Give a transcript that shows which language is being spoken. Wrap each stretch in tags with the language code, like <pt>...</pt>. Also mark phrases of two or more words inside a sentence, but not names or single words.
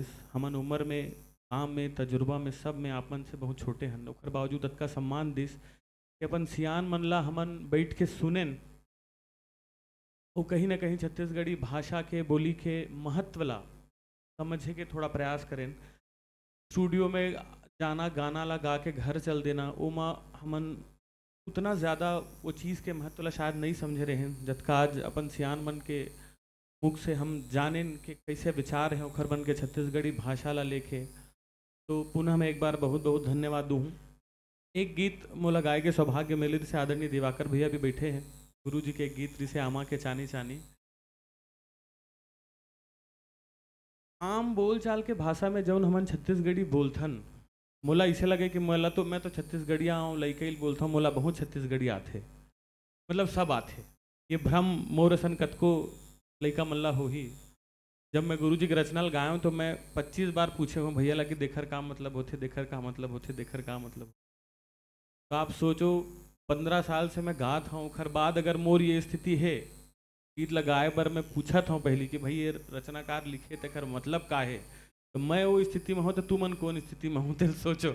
<hne>हमन उम्र में, काम में, तजुर्बा में, सब में आपन से बहुत छोटे हन, ओकर बावजूद अतका सम्मान दिस कि अपन सियान मन ला हमन बैठ के सुनेन, वो कहीं ना कहीं छत्तीसगढ़ी भाषा के, बोली के महत्व ला समझे के थोड़ा प्रयास करें। स्टूडियो में जाना, गाना ला गा के घर चल देना, ओमा हमन उतना ज़्यादा वो चीज़ के महत्व ला शायद नहीं समझे रहे हैं, जबका आज अपन सियान मन के मुख से हम जानें कि कैसे विचार हैं ओखर बन के छत्तीसगढ़ी भाषा ला लेके। तो पुनः मैं एक बार बहुत बहुत धन्यवाद दूँ। एक गीत मोला गाय के सौभाग्य मिले, जिसे आदरणीय दिवाकर भैया भी बैठे हैं, गुरु जी के एक गीत जिसे आमा के चानी चानी। आम बोल चाल के भाषा में जौन हमन छत्तीसगढ़ी बोलथन, मोला इसे लगे कि मैं तो छत्तीसगढ़िया हूँ, लइकई बोलता हूँ, मोला बहुत छत्तीसगढ़ी आथे, मतलब सब आथे। ये भ्रम मोर असन कतको लइका मल्ला हो ही। जब मैं गुरु जी के रचना गाया हूँ तो मैं 25 बार पूछे हूँ भैया लगे देकर का मतलब होते, देकर का मतलब होते, देकर का मतलब। तो आप सोचो 15 साल से मैं गात हूँ, खर बाद अगर मोर ये स्थिति है, गीत लगाए पर मैं पूछत हूँ पहले कि भाई ये रचनाकार लिखे तेकर मतलब का है, तो मैं वो स्थिति में हूँ तो तू मन कौन स्थिति में हूँ, तो सोचो।</hne>